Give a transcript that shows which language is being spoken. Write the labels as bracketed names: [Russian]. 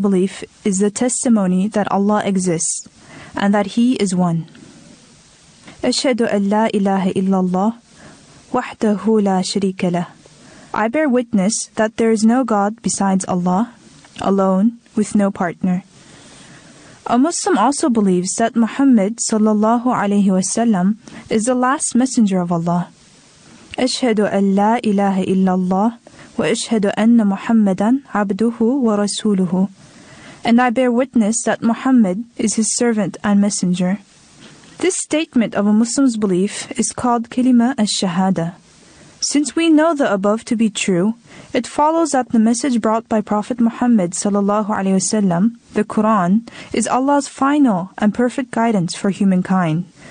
[English] Belief is a testimony that Allah exists and that He is one. [Arabic] أشهد أن لا إله إلا الله وحده لا شريك له. [English] I bear witness that there is no God besides Allah, alone, with no partner. A Muslim also believes that Muhammad sallallahu alayhi wa sallam is the last messenger of Allah. [Arabic] أشهد أن لا إله إلا الله وأشهد أن محمدًا عبده ورسوله. [English] And I bear witness that Muhammad is his servant and messenger. This statement of a Muslim's belief is called Kalima al-Shahada. Since we know the above to be true, it follows that the message brought by Prophet Muhammad sallallahu alaihi wasallam, the Quran, is Allah's final and perfect guidance for humankind.